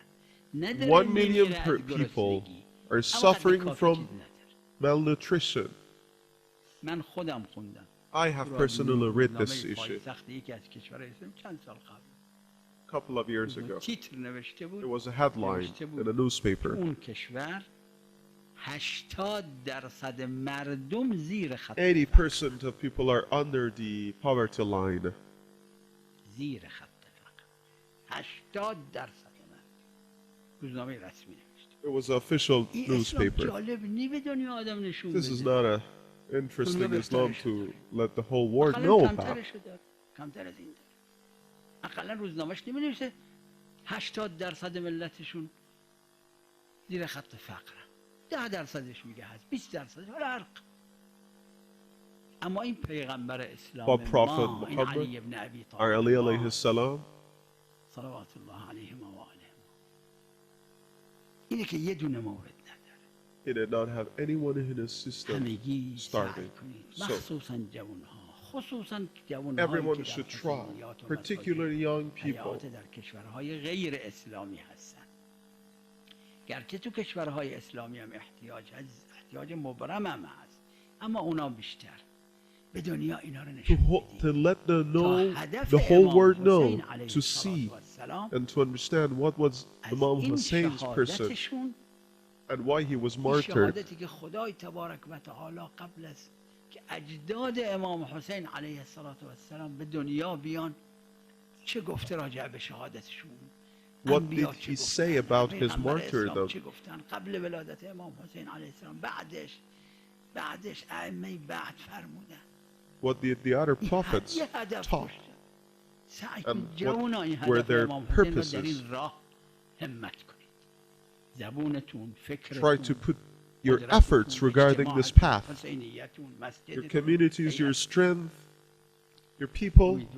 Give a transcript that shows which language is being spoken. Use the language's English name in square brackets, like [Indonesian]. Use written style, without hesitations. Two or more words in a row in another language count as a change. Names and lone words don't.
[English] 1 million people are suffering from malnutrition. [Persian] من خودم خوندم. [English] I have personally read this issue a couple of years ago. It was a headline in a newspaper. [Persian] اون کشور 80% مردم زیر خط [English] 80% of people are under the poverty line. [Persian] زیر خط فقر. 80% من روزنامه رسمی نوشته. [English] It was an official newspaper. [Persian] جالب نی به دنیا آدم نشون [English] This is [Persian] بده. [English] not a interesting Islam to let the whole world know about. [Persian] کمتر از این داره. اقلا روزنامه‌اش نمی‌نویسه 80% ملتشون زیر خط فقر. 10% میگه هست، 20% فرق. اما این پیغمبر اسلام [English] But Prophet [Persian] ما، این علی ابن ابی طالب، [English] our Ali [Arabic] عليه السلام, صلوات الله علیه و آله، [Persian] اینه که یه دونه مورد نداره. [English] he did not have anyone in his system [Persian] همگی سعی [English] starving. [Persian] کنید، [English] So [Persian] مخصوصا جوانها، خصوصا جوانهایی [English] everyone [Persian] که در [English] should try, [Persian] حسینیات و [English] particularly young people. [Persian] حیات در کشورهای غیر اسلامی هستن. گرچه تو کشورهای اسلامی هم احتیاج مبرم هم هست، اما اونا بیشتر. به دنیا اینا رو نشون بدید. [English] To let them know, the whole world know, to see and to understand what was Imam Hussein's person and why he was martyred. [Persian] شهادتی که خدای تبارک و تعالی قبل از که اجداد امام حسین علیه السلام به دنیا بیان چه گفته راجع به شهادتشون؟ [English] What did he say about his martyrdom? [Persian] چه گفتن قبل ولادت امام حسین علیه السلام، بعدش ائمه بعد فرمودن. [English] What did the other prophets taught? And what were their purposes? Try to put your efforts regarding this path. Your communities, your strength, your people.